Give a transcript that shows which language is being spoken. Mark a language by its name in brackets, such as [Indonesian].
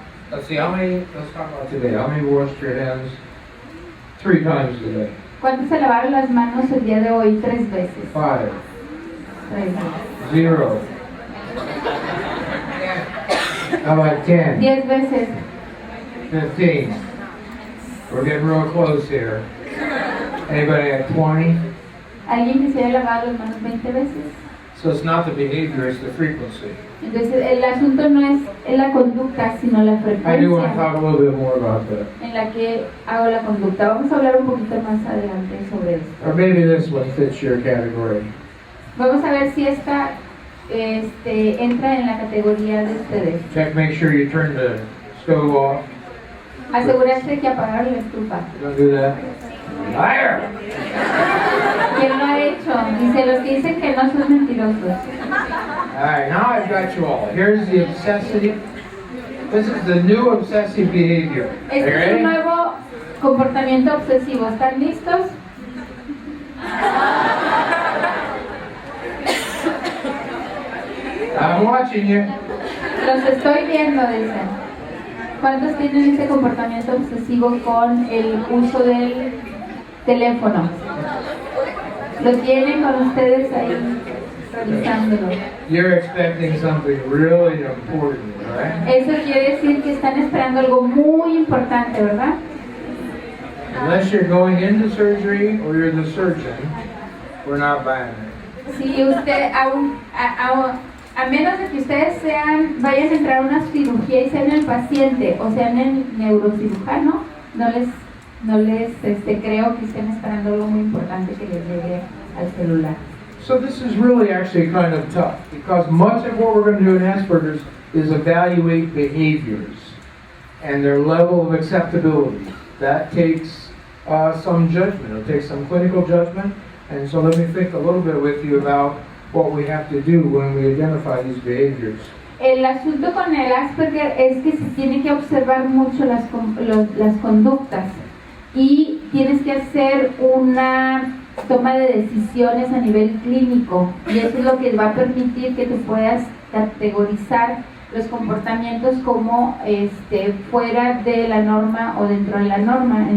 [English] Let's talk about today. How many washed your hands 3 times a day? [Spanish] ¿Cuántos se lavaron las manos el día de hoy 3 veces? 5. 3 veces. 0. [English] How about 10? [Spanish] 10 veces. [English] 15. We're getting real close here. Anybody at 20? [Spanish] Alguien que se haya lavado las manos 20 veces. [English] So it's not the behavior, it's the frequency. [Spanish] Entonces el asunto no es la conducta, sino la [English] I do want to [Spanish] frecuencia [English] talk a little bit more about that. [Spanish] en la que hago la conducta. Vamos a hablar un poquito más adelante sobre esto. [English] Or maybe this one fits your category. [Spanish] Vamos a ver si esta entra en la categoría de ustedes. [English] Check, make sure you turn the stove off. [Spanish] Asegurarse que apagaron la estufa. [English] Don't do that. Liar! [Spanish] ¿Quién lo ha hecho? Dice, los que dicen que no son mentirosos. [English] Alright, now I've got you all. Here's the obsessive. This is the new obsessive behavior. Are you [Spanish] Este es un [English] ready? [Spanish] nuevo comportamiento obsesivo. ¿Están listos? [English] I'm watching you. [Spanish] Los estoy viendo, dicen. ¿Cuántos tienen ese comportamiento obsesivo con el uso del teléfono? Lo tienen con ustedes ahí revisándolo. [English] You're expecting something really important, right? [Spanish] Eso quiere decir que están esperando algo muy importante, ¿verdad? [English] Unless you're going into surgery or you're the surgeon, we're not buying it. [Spanish] Si usted, a menos de que ustedes vayan a entrar a una cirugía y sean el paciente o sean el neurocirujano, no les creo que estén esperando algo muy importante que les llegue al celular. [English] So this is really actually kind of tough because much of what we're going to do in Asperger's is evaluate behaviors and their level of acceptability. That takes some judgment. It takes some clinical judgment. And so let me think a little bit with you about what we have to do when we identify these behaviors. [Spanish] El asunto con el Asperger es que se tiene que observar mucho las conductas y tienes que hacer una toma de decisiones a nivel clínico y eso es lo que va a permitir que tú puedas categorizar los comportamientos como fuera de la norma o dentro de la norma.